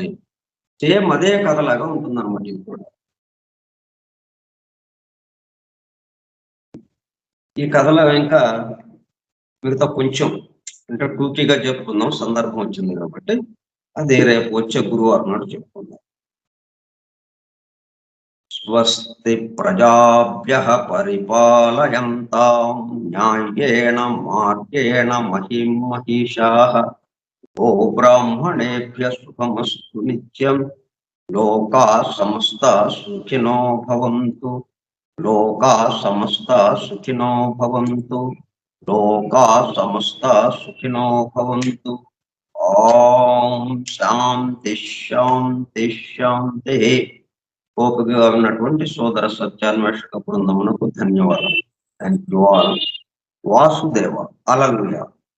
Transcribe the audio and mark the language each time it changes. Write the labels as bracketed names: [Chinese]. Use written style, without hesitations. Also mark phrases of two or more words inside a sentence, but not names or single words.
[Telugu] సేమ్ అదే కథలాగా ఉంటుంది అనమాట ఇది కూడా. ఈ కథలో ఇంకా మిగతా కొంచెం అంటే టూకీగా చెప్పుకుందాం, సందర్భం వచ్చింది కాబట్టి. అది రేపు వచ్చే గురువారం నాడు చెప్పుకుందాం. [Sanskrit] స్వస్తి ప్రజాభ్యః పరిపాలయంతాం న్యాయేన మార్గేణ మహిం మహిషాః గో బ్రాహ్మణేభ్యః శుభమస్తు నిత్యం లోకాః సమస్తాః సుఖినో భవంతు లోకాః సమస్తాః సుఖినో భవంతు లోకాః సమస్తాః సుఖినో భవంతు. ఓం శాంతి శాంతి శాంతి. [Telugu] ఓపికగా ఉన్నటువంటి సోదర సత్యాన్వేషక బృందమునకు ధన్యవాదాలు. [English] thank you all. వాసుదేవ. హల్లెలూయా.